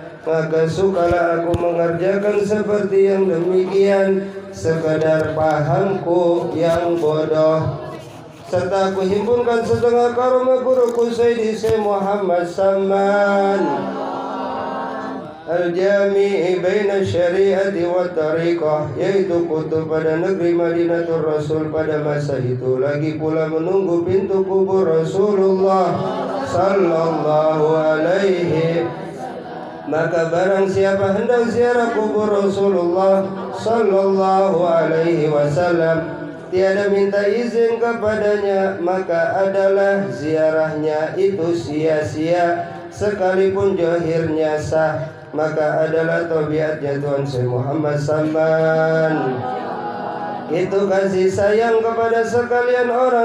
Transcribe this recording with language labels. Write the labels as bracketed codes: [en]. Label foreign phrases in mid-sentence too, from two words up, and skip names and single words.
[ms] Maka sukalah aku mengerjakan seperti yang demikian sekadar pahamku yang bodoh, serta aku himpunkan setengah karomah guruku Sayyidi Syekh Muhammad Salman Al-Jami'i [ar] بين الشريعة والطريقة, [ms] yaitu kutub pada negeri Madinatul Rasul pada masa itu. Lagi pula menunggu pintu kubur Rasulullah [ar] صلى الله عليه. [ms] Maka barang siapa hendak ziarah kubur Rasulullah [ar] صلى الله عليه وسلم [ms] tiada minta izin kepadanya, maka adalah ziarahnya itu sia-sia sekalipun zahirnya sah. Maka adalah tabiatnya Tuhan Syekh Muhammad Salman itu kasih sayang kepada sekalian orang